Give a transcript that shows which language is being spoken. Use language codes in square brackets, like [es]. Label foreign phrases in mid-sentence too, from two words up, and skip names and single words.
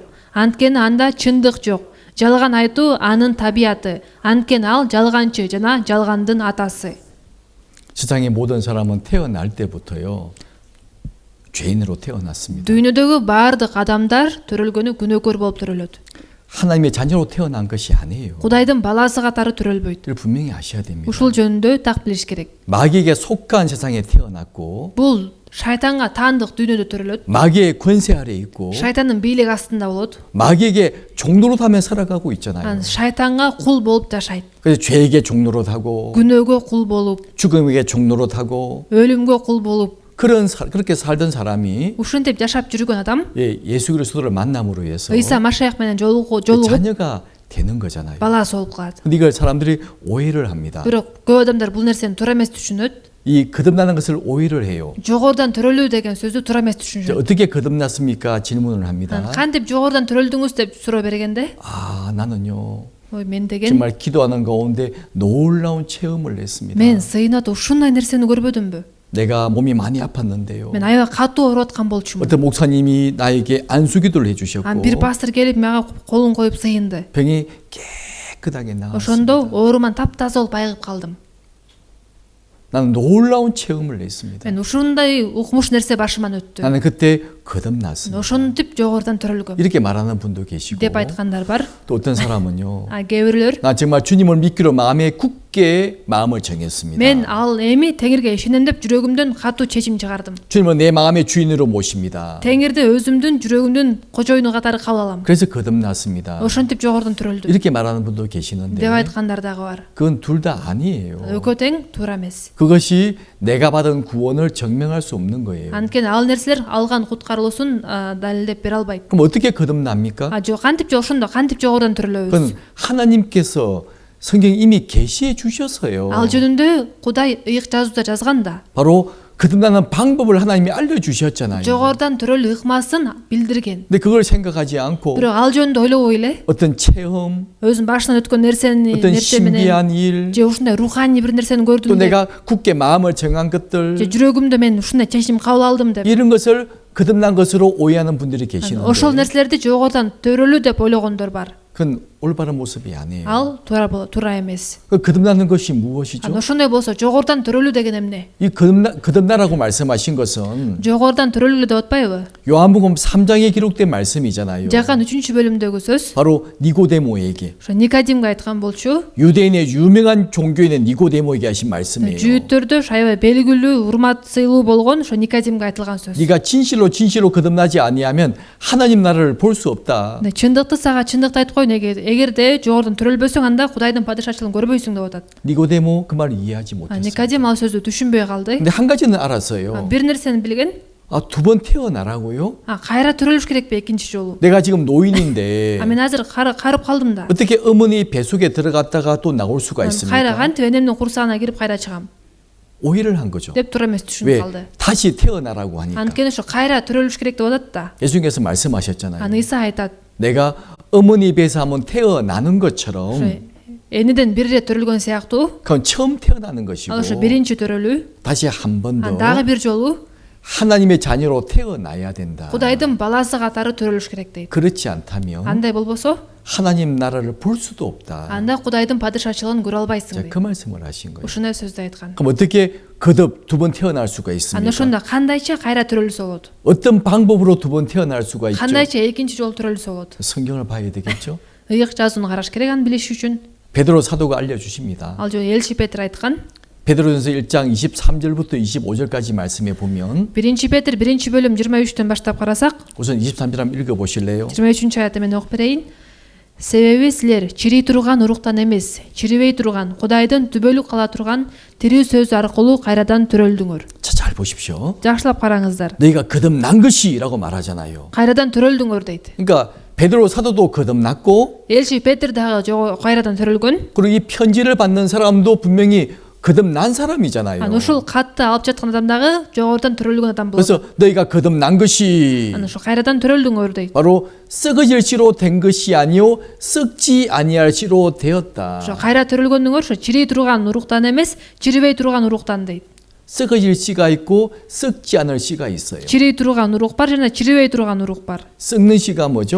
[ky] Анткени анда чындык жок. Жалган айтуу анын табияты. Анткени ал жалганчы жана жалгандын атасы. [ko] 세상의 모든 사람은 태어날 때부터요. 죄인으로 태어났습니다. [ky] Дүйнөдөгү баардык адамдар төрөлгөнү күнөөкөр болуп төрөлөт. [ko] 하나님의 자녀로 태어난 것이 아니에요. [ky] Кудайдын баласы катары төрөлбөйт. [ko] 이걸 분명히 아셔야 됩니다. [ky] Ушул жөнүндө так билиш керек. [ko] 마귀에게 속한 세상에 태어났고 [ky] Бул шайтанга таандык дүйнөдө төрөлөт. [ko] 마귀의 권세 아래 있고 [ky] Шайтандын бийлиги астында болот. [ko] 마귀에게 종노릇하며 살아가고 있잖아요. [ky] Шайтанга кул болуп жашайт. [ko] 그래서 죄에게 종노릇하고 [ky] күнөөгө кул болуп, [ko] 죽음에게 종노릇하고 [ky] өлүмгө кул болуп, [ko] 그렇게 살던 사람이 [ky] ушинтип жашап жүргөн адам [ko] 예수 그리스도를 만남으로 해서 [ky] ыйса машаях менен жолугуп [ko] 자녀가 되는 거잖아요. [ky] баласы болуп калат. [ko] 근데 이걸 사람들이 오해를 합니다. [ky] бирок көп адамдар бул нерсени туура эмес түшүнөт. [ko] 이 거듭나는 것을 오해를 해요. [ky] жогорудан төрөлүү деген сөздү туура эмес [ko] 이제 [ky] түшүнүшөт. [ko] 어떻게 거듭났습니까? 질문을 합니다. [ky] кантип жогорудан төрөлдүңүз деп суроо бергенде, [ko] 아, 나는요. [ky] ой мен деген [ko] 정말 기도하는 가운데 놀라운 체험을 했습니다. [ky] мен сыйынат ушундай нерсени көрбөдүмбү? [ko] 내가 몸이 많이 아팠는데요. [ky] мен аябай катуу ооруп аткан болчумун. [ko] 어떤 목사님이 나에게 안수기도를 해주셨고 [ky] бир пастор келип мага колун коюп сыйынды. [ko] 병이 깨끗하게 나았습니다. [ky] ошондо ооруман таптаза болуп айыгып калдым. [ko] 나는 놀라운 체험을 했습니다. [ky] мен ушундай укмуш нерсе башыман өттү. [ko] 나는 그때 거듭났습니다. [ky] ошентип жогорудан төрөлгөм [ko] 이렇게 말하는 분도 계시고 [ky] деп айткандар бар. [ko] 또 어떤 사람은요. [ky] кээ бирлөр [ko] 나 정말 주님을 믿기로 마음에 굳게 마음을 정했습니다. [ky] мен ал эми теңирге ишенем деп жүрөгүмдөн катуу чечим чыгардым. [ko] 주님을 내 마음의 주인으로 모십니다. [ky] теңирди өзүмдүн жүрөгүмдүн кожоюну катары кабыл алам. [ko] 그래서 거듭났습니다. [ky] ошентип жогорудон төрөлдүм [ko] 이렇게 말하는 분도 계시는데 [ky] деп айткандар дагы бар. [ko] 그건 둘 다 아니에요. [ky] экөө тең туура эмес. [ko] 그것이 내가 받은 구원을 증명할 수 없는 거예요. [ky] анткени ал нерселер алган куткарылуусун далилдеп бере албайт. [ko] 그럼 어떻게 거듭납니까? [ky] жок кантип ошондо кантип жогорудан төрөлөбүз? [ko] 그건 하나님께서 성경이 이미 계시해 주셨어요. [ky] Ал жөнүндө Кудай ыйык жазууда жазган да. [ko] 바로 거듭나는 방법을 하나님이 알려주셨잖아요. [ky] Жогорудан төрөлүү ыкмасын билдирген. [ko] 근데 그걸 생각하지 않고 [ky] Бирок ал жөнүндө ойлобой эле [ko] 어떤 체험, [ky] өзүнүн башынан өткөн нерсе [ko] 어떤 [ky] менен [ko] 신비한 일, [ky] же ушундай руханий бир нерсени [ko] 또 [ky] көрдүм деп, [ko] 내가 굳게 마음을 정한 것들 [ky] же жүрөгүмдө мен ушундай чечим кабыл алдым деп. [ko] 이런 것을 거듭난 것으로 오해하는 분들이 계시는데 [ky] Ошол нерселерди жогорудан төрөлүү деп ойлогондор бар. [ko] 그건 올바른 모습이 아니에요. [ky] Ал туура эмес. [ko] 그 거듭나는 것이 무엇이죠? [ky] Ошондой болсо жогорудан төрөлүү деген эмне? [ko] 이 거듭나라고 말씀하신 것은 [ky] Жогорудан төрөлүү деп атпайбы? [ko] 요한복음 3장에 기록된 말씀이잖아요. [ky] Жакан 3-бөлүмдөгү сөз. [ko] 바로 니고데모에게 [ky] Ошо Никодимге айткан болчу. [ko] 유대인의 유명한 종교인의 니고데모에게 하신 말씀이에요. [ky] Жүйүттөрдө аябай белгилүү, урмат сыйлуу болгон ошо Никодимге айтылган сөз. [ko] 네가 진실로 거듭나지 아니하면 하나님 나라를 볼 수 없다. [ky] Чындыкты сага чындыкты айтып кой, эгерде жогорудан төрөлбөсөң анда Кудайдын падышачылыгын көрбөйсүң деп атат. [ko] 니고데모 그 말을 이해하지 못했어요. [ky] Никодим ал сөздү түшүнбөй калды. [ko] 근데 한 가지는 알았어요. [ky] Бир нерсени билген. [ko] 두 번 태어나라고요? [ky] Кайра төрөлүш керекпи экинчи жолу? [ko] 내가 지금 노인인데 [ky] Мен азыр карып калдым да. [ko] 어떻게 어머니 뱃속에 들어갔다가 또 나올 수가 [ky] Кайра [ko] 있습니까? [ky] кантип энемдин курсагына кирип кайра чыгам [ko] 오해를 한 거죠. [ky] деп туура эмес түшүнүп [ko] 왜? [ky] калды. [ko] 다시 태어나라고 하니까. [ky] Анткени ошо кайра төрөлүш керек деп атат да. [ko] 예수님께서 말씀하셨잖아요. [ky] Иса айтат. [ko] 내가 어머니 배에서 한번 태어나는 것처럼 [ky] ошо энеден бир ирет төрөлгөн сыяктуу [ko] 그건 처음 태어나는 것이고 [ky] ал ошо биринчи төрөлүү, [ko] 다시 한 번 더 [ky] дагы бир жолу [ko] 하나님의 자녀로 태어나야 된다. [ky] Кудайдын баласы катары төрөлүш керек дейт. [ko] 그렇지 않다면 [ky] Андай болбосо [ko] 하나님 나라를 볼 수도 없다. [ky] анда Кудайдын падышачылыгын көрө албайсың [ko] 자, [ky] дейт. [ko] 그 말씀을 하신 거예요. [ky] Ушундай сөздү айткан. [ko] 그럼 어떻게 거듭 두 번 태어날 수가 [ky] Анда [ko] 있습니까? [ky] ошондо кандайча кайра төрөлүсө болот? [ko] 어떤 방법으로 두 번 태어날 수가 있죠? [ky] Кандайча экинчи жолу төрөлүсө болот? [ko] 성경을 봐야 되겠죠? [ky] Ыйык жазууну караш керек аны билиш үчүн. [ko] 베드로 사도가 알려주십니다. [ky] Ал жөн элчи Петр айткан. [ko] 베드로전서 1장 23절부터 25절까지 말씀에 보면 [ky] Биринчи Петр 1-бөлүм 23-төн баштап карасак, [ko] 우선 23절 한번 읽어보실래요? [ky] 23 аятты мен окуп берейин. Себеби силер чирий турган уруктан эмес, чирибей турган, Кудайдын түбөлүк кала турган тирүү сөзү аркылуу кайрадан төрөлдүңөр. [ko] 자, 잘 보십시오. [ky] Жакшылап караңыздар. [ko] 너희가 거듭난 것이라고 말하잖아요. [ky] Кайрадан төрөлдүңөр дейт. [ko] 그러니까 베드로 사도도 거듭났고 [ky] Элчи Петр дагы кайрадан төрөлгөн. [ko] 그리고 이 편지를 받는 사람도 분명히 거듭난 사람이잖아요. [ky] Ушул катты алып жаткан адам дагы жогорудан төрөлгөн адам болот. [ko] 그래서 너희가 거듭난 것이 [ky] Ошо кайрадан төрөлдүңөр дейт. [ko] 바로 썩어질 씨로 된 것이 아니요 썩지 아니할 씨로 되었다. [ky] Ошо кайра төрөлгөндүңөр ошо чирий турган уруктан эмес, чирибей турган уруктан дейт. [ko] 썩어질 씨가 있고 썩지 않을 씨가 있어요. [ky] Чирий турган урук бар жана чирибей турган урук бар. [ko] 썩는 씨가 뭐죠?